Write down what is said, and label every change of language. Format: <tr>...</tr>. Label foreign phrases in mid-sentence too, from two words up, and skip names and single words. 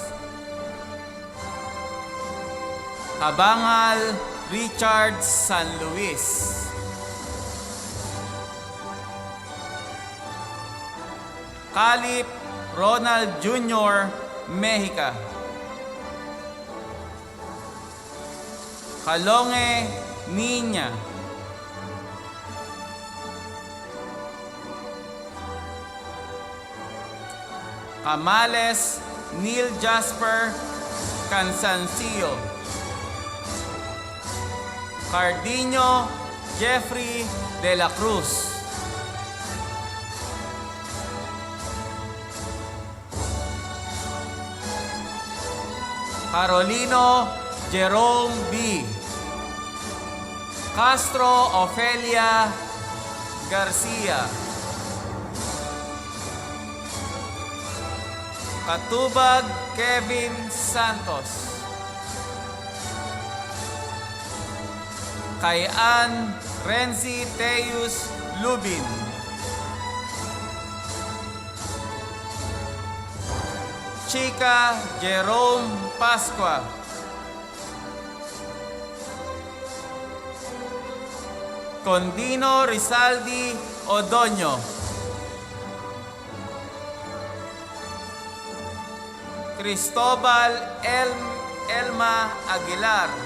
<en>Abangal Richard San Luis. Calip Ronald Jr. Mexica. Calonge Niña. Camales Neil Jasper Cansancio. Cardiño Jeffrey de la Cruz. Carolino Jerome B. Castro Ofelia Garcia. Katubag Kevin Santos. Kay Ann Renzi Teus Lubin. Chica Jerome Pascua. Condino Rizaldi Odoño. Cristobal Elma Aguilar.</en>